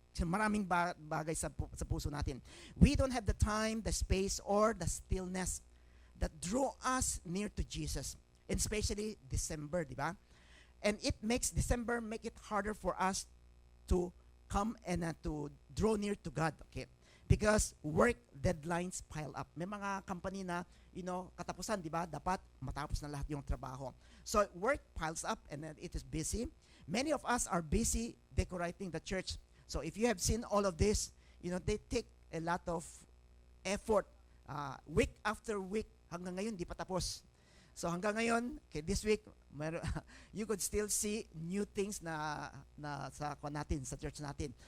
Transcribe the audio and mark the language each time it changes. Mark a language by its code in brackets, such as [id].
[tl] Maraming bagay sa puso natin. [en] We don't have the time, the space, or the stillness that draw us near to Jesus. And especially December, [tl] di ba? [en] And it makes December make it harder for us to come and to draw near to God, okay? Because work deadlines pile up. [tl] May mga company na, katapusan, di ba? Dapat matapos na lahat yung trabaho. [en] So work piles up and then it is busy. Many of us are busy decorating the church. So if you have seen all of this, they take a lot of effort, week after week, [tl] hanggang ngayon, di pa tapos. [en] So [tl] hanggang ngayon, [en] okay, this week, you could still see new things [tl] na sa [en] church [tl] natin.